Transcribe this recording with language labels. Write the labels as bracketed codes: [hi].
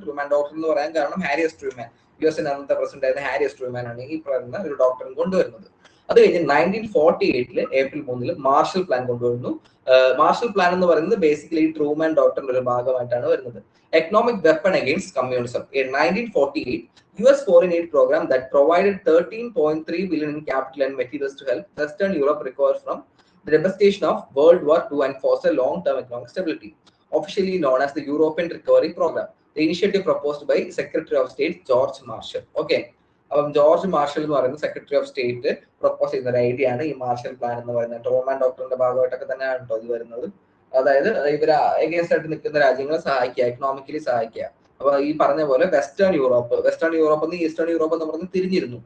[ml] Truman doctor എന്ന് പറയാൻ കാരണം ഹാരി എസ് ട്രൂമാൻ, US അന്നത്തെ പ്രസിഡന്റ് ആയിരുന്ന ഹാരി എസ് ട്രൂമാൻ ആണ് ഈ പറയുന്ന ഒരു ഡോക്ടറിനെ കൊണ്ടുവരുന്നത്. അത് കഴിഞ്ഞ് 1948 ഏപ്രിൽ 3 മാർഷൽ പ്ലാൻ കൊണ്ടുവരുന്നു. മാർഷൽ പ്ലാൻ എന്ന് പറയുന്നത് ബേസിക്കലി ട്രൂമാൻ ഡോക്ടറിന്റെ ഒരു ഭാഗമായിട്ടാണ് വരുന്നത്. Economic weapon against communism. [en] In 1948, US foreign aid program that provided 13.3 billion in capital and materials to help Western Europe recover from the devastation of World War II and foster long-term economic stability, officially known as the European Recovery Program. The initiative proposed by Secretary of State George Marshall. Okay. [ml] അപ്പം George marshal എന്ന് പറയുന്ന secretary of state propose ചെയ്യുന്ന ഒരു idea ആണ് ഈ marshal plan എന്ന് പറയുന്നത്. Truman ഡോക്ടറിന്റെ ഭാഗമായിട്ടൊക്കെ തന്നെയാണ് കേട്ടോ ഇത് വരുന്നത്. അതായത് ഇവർ എഗെയിൻസ്റ്റ് ആയിട്ട് നിൽക്കുന്ന രാജ്യങ്ങളെ സഹായിക്കുക, എക്കണോമിക്കലി സഹായിക്കുക. അപ്പൊ ഈ പറഞ്ഞ പോലെ വെസ്റ്റേൺ യൂറോപ്പ് എന്ന് ഈസ്റ്റേൺ യൂറോപ്പ് എന്ന് പറഞ്ഞ് തിരിഞ്ഞിരുന്നു.